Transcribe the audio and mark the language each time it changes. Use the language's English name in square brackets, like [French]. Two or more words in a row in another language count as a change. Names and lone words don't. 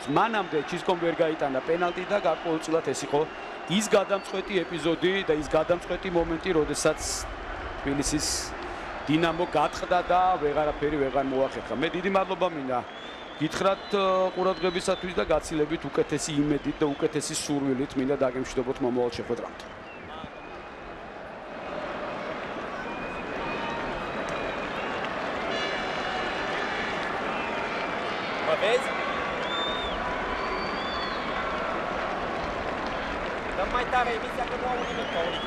[Georgian] მანამდე ჩისკომ ვერ გაიტანა პენალტი და გარკვეულწილად ეს იყო ის გადამწყვეტი ეპიზოდი და ის გადამწყვეტი მომენტი, როდესაც თბილისის დინამო გატყდა და ვეღარაფერი ვეღარ მოახერხა. მე დიდი მადლობა მინდა გითხრათ ყურადღებისათვის და გაცილებით უკეთესი იმედით და უკეთესი სურვილით მინდა დაგემშვიდობოთ მომავალ შეხვედრამდე. [Romanian] Vezi? Dăm mai tare emisia că nu au nimic pe Oliver.